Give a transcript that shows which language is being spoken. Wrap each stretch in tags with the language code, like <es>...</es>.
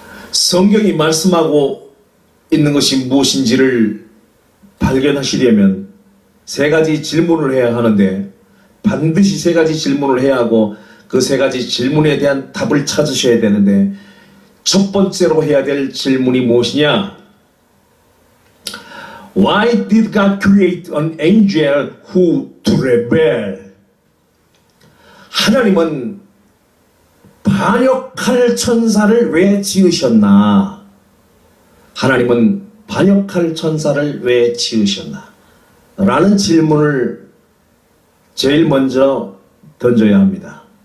<ko>성경이 말씀하고 있는 것이 무엇인지를 발견하시려면 세 가지 질문을 해야 하는데 반드시 세 가지 질문을 해야 하고 그 세 가지 질문에 대한 답을 찾으셔야 되는데 첫 번째로 해야 될 질문이 무엇이냐?</ko> <en>Why did God create an angel who to rebel?</en> <ko>하나님은 반역할 천사를 왜 지으셨나? 하나님은 반역할 천사를 왜 지으셨나? 라는 질문을 제일 먼저 던져야 합니다.</ko>